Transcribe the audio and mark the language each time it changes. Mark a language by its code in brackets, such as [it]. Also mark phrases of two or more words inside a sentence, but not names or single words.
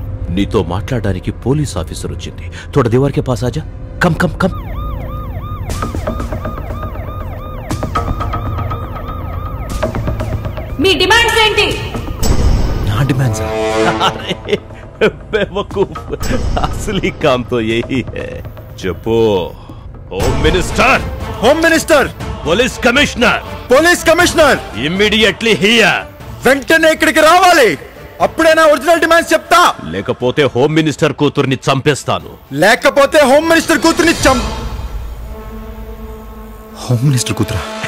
[te] నీతో మాట్లాడడానికి పోలీస్ ఆఫీసర్ వచ్చింది. [hi] थोड़ा दीवार के पास आजा. [en] come come come. [te] మీ డిమాండ్స్ ఏంటి? నా డిమాండ్స్? [hi] अरे बेवकूफ, असली काम तो यही है. [en] చెప్పు. home minister, home minister, police commissioner, police commissioner immediately here. [te] వెంటనే ఇక్కడికి రావాలి. అప్పుడే నా [en] original demands [te] చెప్తా. లేకపోతే [en] home minister [te] కూతుర్ని చంపేస్తాను. లేకపోతే [en] home minister [te] కూతుర్ని [en] home minister [te] కూతురా?